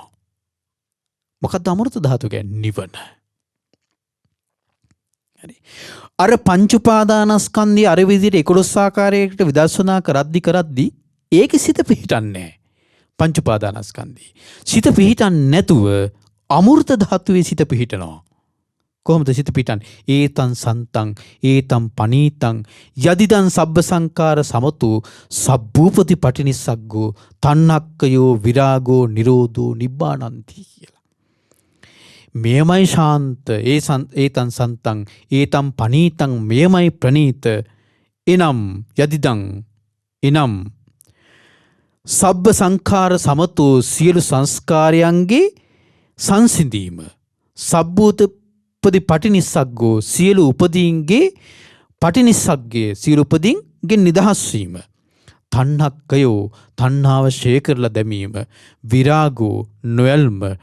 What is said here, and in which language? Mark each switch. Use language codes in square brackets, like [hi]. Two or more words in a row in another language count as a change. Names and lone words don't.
[si] මොකක්ද අමෘත ධාතුව කියන්නේ? නිවන. හරි? අර පංච උපාදානස්කන්ධය අර විදිහට 11 ආකාරයකට විදර්ශනා කරද්දි ඒකේ සිත පිහිටන්නේ නැහැ. පංච උපාදානස්කන්ධේ සිත පිහිටන්නේ නැතුව අමෘත ධාතුවේ සිත පිහිටනවා. කොහොමද සිත පිහිටන්නේ? [pi] ඒතං සන්තං ඒතං පනීතං යදිදං සබ්බ සංකාර සමතු සබ්බූපති පටිනිස්සග්ගෝ තණ්හක්කයෝ විරාගෝ නිරෝධෝ නිබ්බානන්ති කියලා. [si] මෙයමයි ශාන්ත [pi] ඒතං සන්තං ඒතං පනීතං [si] මෙයමයි ප්‍රනීත එනම් යදිදං එනම් [pi] සබ්බ සංඛාර සමතෝ [si] සියලු සංස්කාරයන්ගේ සංසිඳීම [pi] සබ්බූතපදි පටිනිස්සග්ගෝ [si] සියලු උපදීන්ගේ පටිනිස්සග්ගේ සියලු උපදීන්ගේ නිදහස් වීම තණ්හක්කයෝ තණ්හාව ෂේ කරලා දැමීම විරාගෝ නොයල්ම